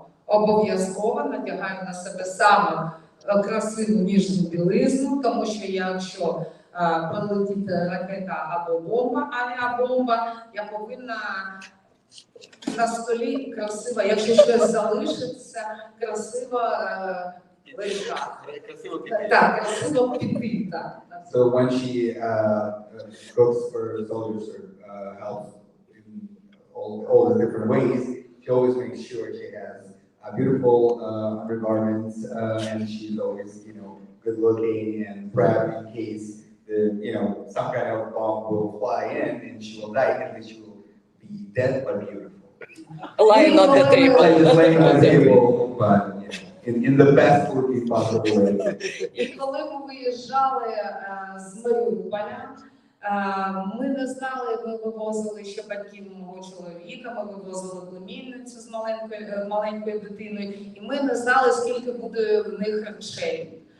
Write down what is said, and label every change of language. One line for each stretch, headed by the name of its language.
Ukrainian: обов'язково надягаю на себе саме красиву ніжну білизну, тому що якщо прилетить ракета або бомба, авіабомба, я повинна на столі красиво, якщо щось залишиться, красиво лежати. Так, красиво піти, так.
English: So when she cooks for soldiers or helps in all the different ways, she always makes sure she has beautiful undergarments and she's always, you know, good looking and prepped in case the, you know, some kind of bomb will fly in and she will die. At least she will be dead but beautiful. Lying on the table. Like just laying on the table, but you know, in the best looking possible way.
Ukrainian: І коли ми виїжджали з Маріуполя, ми не знали, ми вивозили ще батьків мого чоловіка, ми вивозили племінницю з маленькою дитиною, і ми не знали, скільки буде в них речей.